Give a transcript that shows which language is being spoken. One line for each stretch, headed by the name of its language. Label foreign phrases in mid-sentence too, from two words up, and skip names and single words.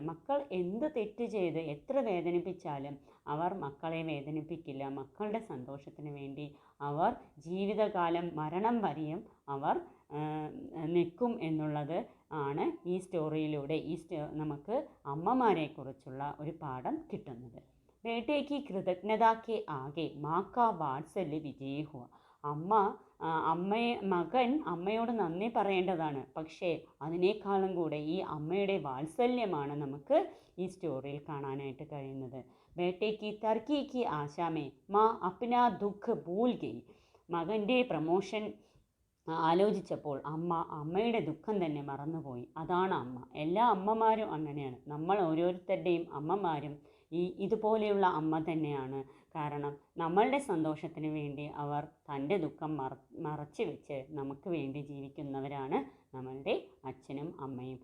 Malayalam: മക്കൾ എന്ത് തെറ്റ് ചെയ്ത് എത്ര വേദനിപ്പിച്ചാലും അവർ മക്കളെ വേദനിപ്പിക്കില്ല. മക്കളുടെ സന്തോഷത്തിന് വേണ്ടി അവർ ജീവിതകാലം മരണം വരെയും അവർ നിൽക്കും എന്നുള്ളത് ആണ് ഈ സ്റ്റോറിയിലൂടെ നമുക്ക് അമ്മമാരെക്കുറിച്ചുള്ള ഒരു പാഠം കിട്ടുന്നത്.
Hindi: बेटे की कृतज्ञता के आगे माँ का वात्सल्य विजयी हुआ.
Malayalam: മകൻ അമ്മയോട് നന്ദി പറയേണ്ടതാണ്, പക്ഷേ അതിനേക്കാളും കൂടെ ഈ അമ്മയുടെ വാത്സല്യമാണ് നമുക്ക് ഈ സ്റ്റോറിയിൽ കാണാനായിട്ട് കഴിയുന്നത്.
Hindi: ബേटे की तरक्की की आशा में माँ अपना दुख भूल गई.
Malayalam: മകൻ്റെ പ്രമോഷൻ ആലോചിച്ചപ്പോൾ അമ്മയുടെ ദുഃഖം തന്നെ മറന്നുപോയി. അതാണ് അമ്മ. എല്ലാ അമ്മമാരും അങ്ങനെയാണ്. നമ്മൾ ഓരോരുത്തരുടെയും അമ്മമാരും ഇതുപോലെയുള്ള അമ്മ തന്നെയാണ്. കാരണം നമ്മളുടെ സന്തോഷത്തിന് വേണ്ടി അവർ തൻ്റെ ദുഃഖം മറച്ചു വെച്ച് നമുക്ക് വേണ്ടി ജീവിക്കുന്നവരാണ് നമ്മളുടെ അച്ഛനും അമ്മയും.